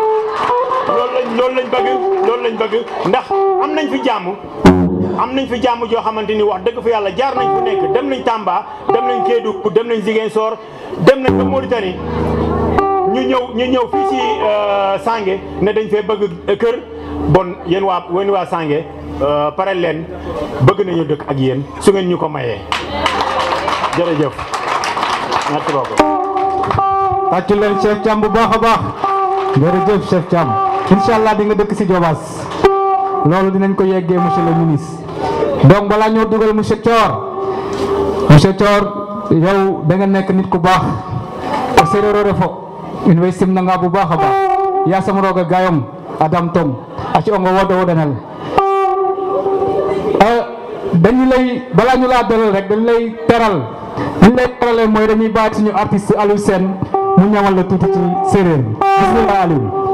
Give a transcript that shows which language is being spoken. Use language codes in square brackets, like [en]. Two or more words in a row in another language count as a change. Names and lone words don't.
[wo] loolu lañ bëgg ndax am nañ fi jàmm joo xamante ni wax dëgg fa yàlla jaar nañ fu nekk dem nañ Tamba dem nañ Kédougou dem nañ Ziguinchor dem nañ ba Mauritanie ñu ñëw fii ci Sange ne dañ fee bëgg kër bon yéen waa Sange pare leen bëgg nañu dëkk ak yéen su ngeen ñu ko mayee jërëjëf [fr] merci beaucoup. [wo] tàccu leen chef Thiam bu baax a baax jërëjëf chef Thiam [ar] إن شاء الله [wo] di nga dëkk si Diobass loolu dinañ ko yeggee [fr] monsieur le ministre [wo] donc balaa ñoo dugal monsieur Thior yow da nga nekk nit ku baax o séeréer [srr] refo in way simnanga [wo] bu baax a baax [srr] yasam roga gayong adam tong a ci ongo wodanel [wo] dañu lay balaa ñu laa dalal rek dañu lay teral liñ lay teralee mooy dañuy bàyyi suñu artiste Aliou Sène mu ñamal la tuuti ci séeréer bismillah Aliou.